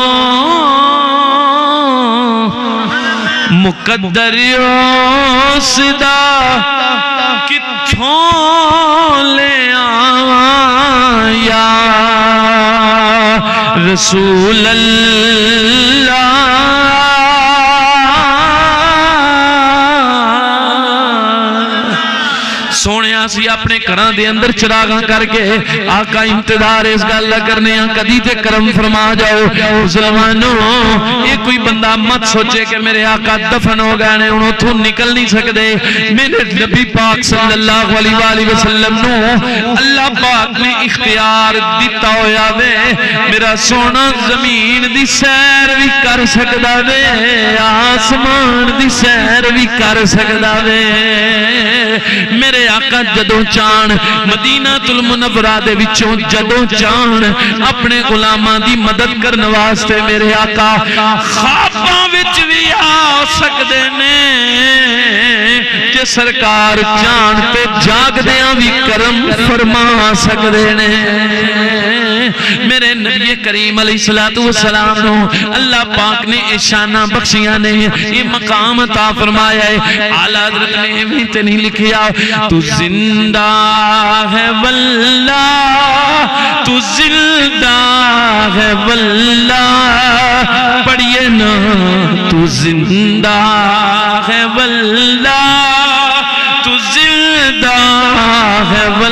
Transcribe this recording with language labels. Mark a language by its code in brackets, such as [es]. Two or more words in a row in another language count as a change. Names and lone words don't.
[pa] مقدر صدا کتھوں لے آواں [ar] یا رسول اللہ [pa] سونے سی اپنے گھراں دے اندر چراغاں کر کے آقا انتظار اس گل کرنے ہیں کدی تے کرم فرما جاؤ مسلمانوں [ur] یہ کوئی بندہ مت سوچے [pa] کہ میرے آقا دفن ہو گئے نے انہوں تو نکل نہیں سکتے میرے نبی پاک [ar] صلی اللہ علیہ وآلہ وسلم [pa] نو اللہ پاک نے اختیار دیتا ہویا وے میرا سونا زمین دی سیر بھی کر سکدا وے آسمان دی سیر بھی کر سکدا وے میرے آقا جدوں چان مدینہ المنورہ دے وچوں جدوں چان اپنے غلاماں دی مدد کرن واسطے میرے آقا خواباں وچ بھی آ سکدے نے کہ سرکار چان تے جاگدیاں بھی کرم فرما سکدے نے میرے نبی کریم علیہ السلام نو اللہ پاک نے شانہ بخشیاں نے [ur] یہ مقام عطا فرمایا ہے [pa] اعلیٰ حضرت نے بھی تے نہیں لکھیا [ur] تو زندہ ہے واللہ تو زندہ ہے واللہ [pa] پڑھئے نا [ur] تو زندہ ہے واللہ تو زندہ ہے